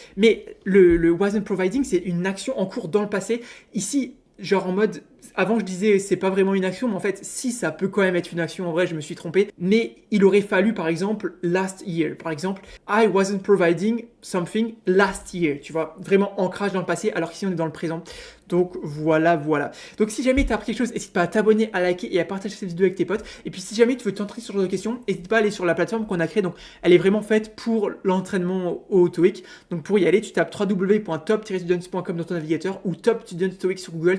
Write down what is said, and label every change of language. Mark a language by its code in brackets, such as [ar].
[fr] Mais le [en] wasn't providing, [fr] c'est une action en cours dans le passé. Ici, genre en mode... Avant, je disais, c'est pas vraiment une action, mais en fait, si, ça peut quand même être une action. En vrai, je me suis trompé. Mais il aurait fallu, par exemple, [en] last year. [fr] Par exemple, [en] I wasn't providing something last year. [fr] Tu vois, vraiment ancrage dans le passé, alors qu'ici, on est dans le présent. Donc, voilà. Donc, si jamais tu as appris quelque chose, n'hésite pas à t'abonner, à liker et à partager cette vidéo avec tes potes. Et puis, si jamais tu veux t'entrer sur ce genre de questions, n'hésite pas à aller sur la plateforme qu'on a créée. Donc, elle est vraiment faite pour l'entraînement au TOEIC. Donc, pour y aller, tu tapes www.top-students.com dans ton navigateur ou Top Students TOEIC sur Google.